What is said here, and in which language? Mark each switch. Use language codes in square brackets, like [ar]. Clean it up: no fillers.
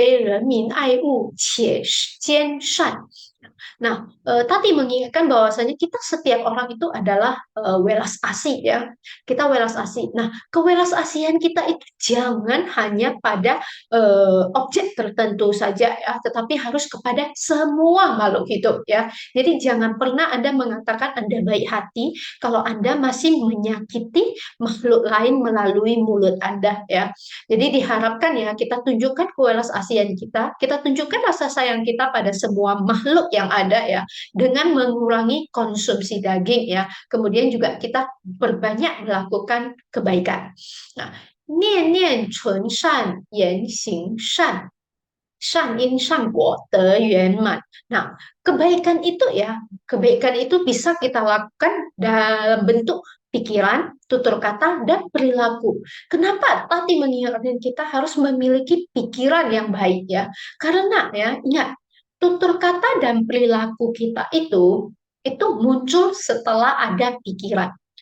[zh] 人人有个大慈悲，人民爱物，且兼善. [id] Nah, tadi mengingatkan bahwasanya kita setiap orang itu adalah welas asih ya. Kita welas asih. Nah, kewelas asihan kita itu jangan hanya pada objek tertentu saja ya, tetapi harus kepada semua makhluk hidup ya. Jadi jangan pernah Anda mengatakan Anda baik hati kalau Anda masih menyakiti makhluk lain melalui mulut Anda ya. Jadi diharapkan ya kita tunjukkan kewelas asihan kita tunjukkan rasa sayang kita pada semua makhluk yang ada ya, dengan mengurangi konsumsi daging ya. Kemudian juga kita berbanyak melakukan kebaikan. [zh] Nah, 念念存善，言行善，善因善果得圆满. [id] Nah, kebaikan itu bisa kita lakukan dalam bentuk pikiran, tutur kata, dan perilaku. Kenapa tadi mengingatkan kita harus memiliki pikiran yang baik ya? Karena ya, ingat, tutur kata dan perilaku kita itu muncul setelah ada pikiran.